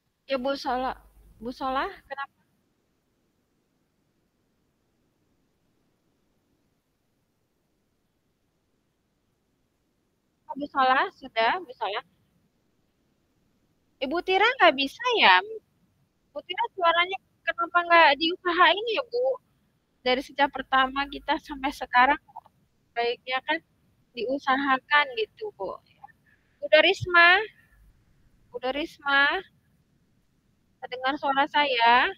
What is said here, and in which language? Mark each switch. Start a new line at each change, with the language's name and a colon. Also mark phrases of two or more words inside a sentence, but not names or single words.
Indonesian: Ya Bu Sola. Bu Sola, kenapa? Oh, Bu Sola, sudah, Bu Sola. Ibu Tira nggak bisa ya? Bu Tira suaranya kenapa nggak diusahain ya Bu? Dari sejak pertama kita sampai sekarang baiknya kan diusahakan gitu Bu. Udah Risma, udah Risma, dengar suara saya?